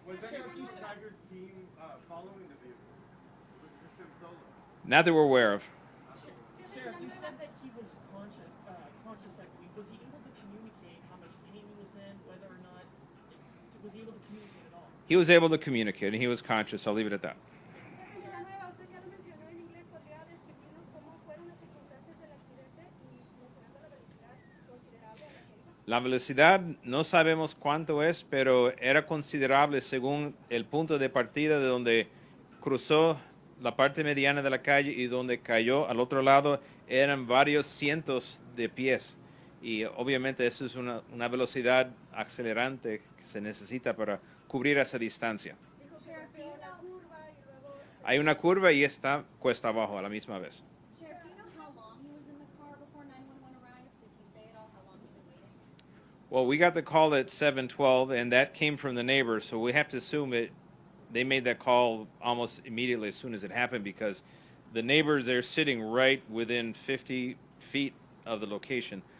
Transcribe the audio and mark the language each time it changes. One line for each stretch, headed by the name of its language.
English: Was anyone from Tiger's team following the vehicle? Was this him solo? Not that we're aware of. Sheriff, you said that he was conscious, I believe. Was he able to communicate how much pain he was in, whether or not, was he able to communicate at all? He was able to communicate, and he was conscious. I'll leave it at that.
Spanish: Usted ya lo mencionó en inglés, ¿podría describirnos cómo fueron las circunstancias del accidente y mencionando la velocidad considerable a la que iba? La velocidad no sabemos cuánto es, pero era considerable según el punto de partida de donde cruzó la parte mediana de la calle y donde cayó al otro lado eran varios cientos de pies. Y obviamente eso es una velocidad acelerante que se necesita para cubrir esa distancia. Dijo que golpeó la curva y luego... Hay una curva y está cuesta abajo a la misma vez.
English: Sheriff, do you know how long he was in the car before 911 arrived? Did he say at all how long he'd been waiting? Well, we got the call at 7:12, and that came from the neighbors, so we have to assume they made that call almost immediately as soon as it happened because the neighbors, they're sitting right within 50 feet of the location.